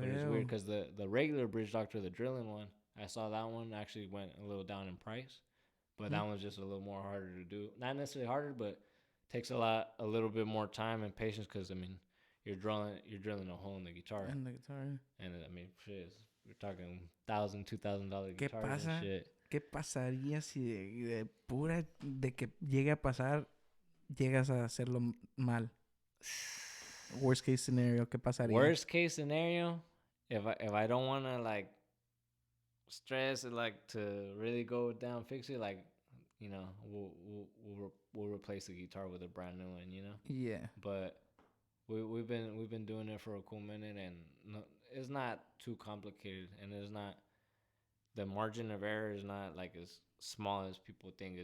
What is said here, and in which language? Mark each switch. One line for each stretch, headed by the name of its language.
English: But it's weird because the regular bridge doctor, the drilling one, I saw that one actually went a little down in price, but that one's just a little more harder to do. Not necessarily harder, but takes a little bit more time and patience because I mean you're drilling a hole in the guitar. And the guitar. And I mean, shit, we're talking $1,000, $2,000 guitars and shit.
Spanish: ¿Qué pasaría si de que llegue a pasar llegas a hacerlo mal?
English: Worst case scenario,
Spanish: ¿qué pasaría?
English: Worst case scenario, if I don't want to like stress it, like to really go down fix it, like, you know, we'll replace the guitar with a brand new one, you know. Yeah. But we've been doing it for a cool minute, and no, it's not too complicated, and it's not, the margin of error is not like as small as people think.